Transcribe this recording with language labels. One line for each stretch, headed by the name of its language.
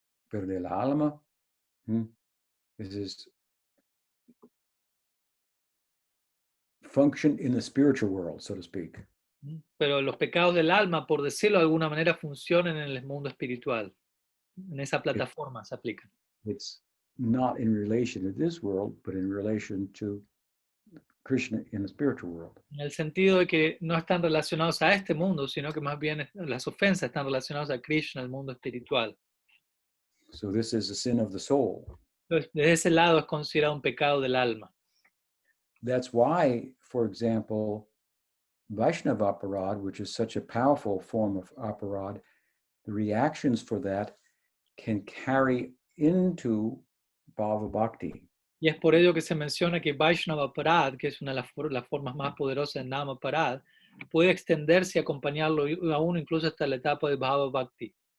Spanish: Pero de la alma,
English: this is function in the spiritual world, so to speak.
Spanish: Pero los pecados del alma, por decirlo de alguna manera, funcionan en el mundo espiritual. En esa plataforma se aplican.
English: It's not in relation to this world, but in relation to Krishna in the spiritual world.
Spanish: En el sentido de que no están relacionados a este mundo, sino que más bien las ofensas están relacionadas a Krishna, el mundo espiritual.
English: So this is a sin of the soul.
Spanish: Entonces, desde ese lado es considerado un pecado del alma.
English: That's why, for example, Vaishnava aparad, which is such a powerful form of aparad, the reactions for that can carry into Bhava Bhakti.
Spanish: Y es por ello que se menciona que Vaishnava Parad, que es una de las formas más poderosas de Namaparad, puede extenderse y acompañarlo aún incluso hasta la etapa de Bhava Bhakti.